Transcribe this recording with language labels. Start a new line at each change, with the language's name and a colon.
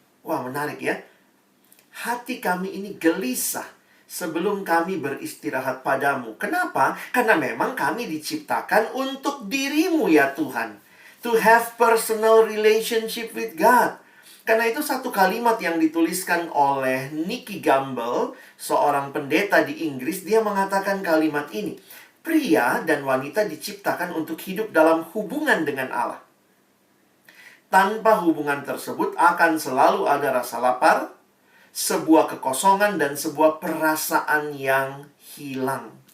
Indonesian: Wah, menarik ya. Hati kami ini gelisah sebelum kami beristirahat padamu. Kenapa? Karena memang kami diciptakan untuk dirimu ya Tuhan.
English: To have personal relationship with God.
Indonesian: Karena itu satu kalimat yang dituliskan oleh Nicky Gamble, seorang pendeta di Inggris, dia mengatakan kalimat ini. Pria dan wanita diciptakan untuk hidup dalam hubungan dengan Allah. Tanpa hubungan tersebut akan selalu ada rasa lapar, sebuah kekosongan, dan sebuah perasaan yang hilang.